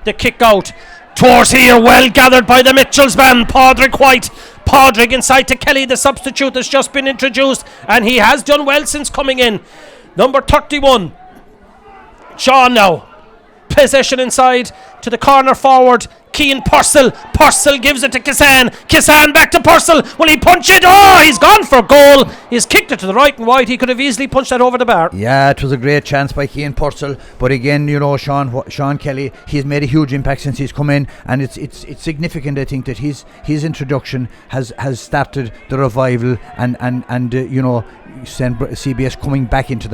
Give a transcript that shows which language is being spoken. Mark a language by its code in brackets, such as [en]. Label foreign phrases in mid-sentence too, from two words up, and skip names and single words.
[en] The kick out towards here, well gathered by the Mitchells man, Padraig White. Padraig inside to Kelly, the substitute has just been introduced, and he has done well since coming in. Number 31, Sean now. Possession inside to the corner forward. Cian Purcell. Purcell gives it to Kissan. Kissan back to Purcell. Will he punch it? Oh, he's gone for goal. He's kicked it to the right and wide. He could have easily punched that over the bar. Yeah, it was a great chance by Cian Purcell. But again, you know, Sean Kelly, he's made a huge impact since he's come in, and it's significant, I think, that his introduction has started the revival and you know, CBS coming back into the match.